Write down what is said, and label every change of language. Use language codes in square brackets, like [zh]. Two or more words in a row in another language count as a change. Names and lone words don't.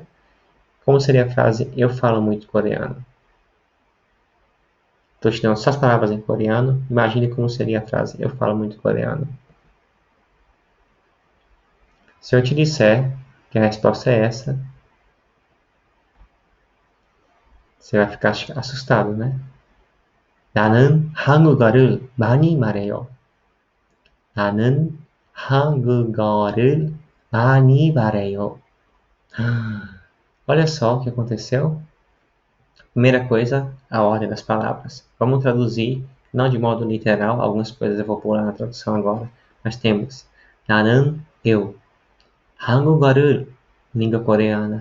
[pt] Como seria a frase, eu falo muito coreano? Estou te dando só as palavras em coreano. Imagine como seria a frase, eu falo muito coreano. Se eu te disser que a resposta é essa, você vai ficar assustado, né? [ko] 나는 한국어를 많이 말해요. 나는 한국어를 많이 말해요. [pt] Olha só o que aconteceu. Primeira coisa, a ordem das palavras. Vamos traduzir, não de modo literal, algumas coisas eu vou pular na tradução agora, mas temos 나는, eu. 한국어를, língua coreana.